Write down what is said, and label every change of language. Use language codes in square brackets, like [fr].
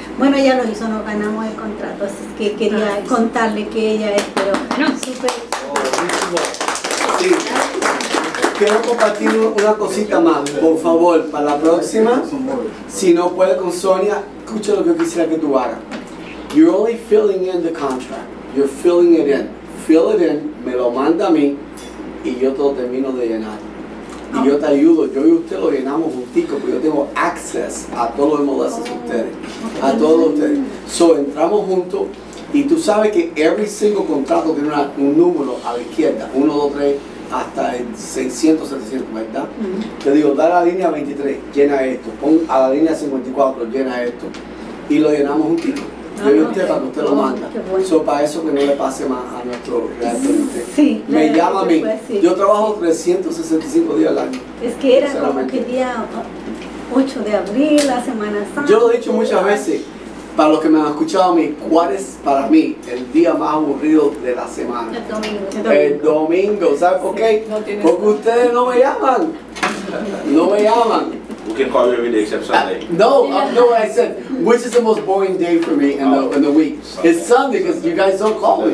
[es] Bueno, ella lo hizo, nos ganamos el contrato. Así que quería contarle que ella es, pero súper. Sí. Quiero compartir una cosita más, por favor, para la próxima. Si no puede con Sonia, escucha lo que quisiera que tú hagas. [en] You're only filling in the contract. You're filling it in. [es] Fill it in, me lo manda a mí y yo te lo termino de llenar. Y yo te ayudo, yo y usted lo llenamos juntico, porque yo tengo access a todos los MLS de ustedes. A todos ustedes. So, entramos juntos y tú sabes que [en] every single [es] contrato tiene un número a la izquierda. 1, 2, 3. Hasta el 600, 700, ¿verdad? Te digo, da a la línea 23, llena esto, pon a la línea 54, llena esto, y lo llenamos un tiro. Yo y usted para que usted lo manda. Bueno. Para eso que no le pase más a nuestro Realtor. Sí, me llama a mí. Sí. Yo trabajo 365 días al año. Es que era como que día 8 de abril, la Semana Santa. Yo lo he dicho muchas veces. Para los que me han escuchado a mí, ¿cuál es para mí el día más aburrido de la semana? El domingo. El domingo, ¿sabes por qué? Porque ustedes no me llaman. No me llaman. [en] We can call you every day except Sunday. No, I said, which is the most boring day for me in the week? Sunday. It's Sunday because you guys don't call me.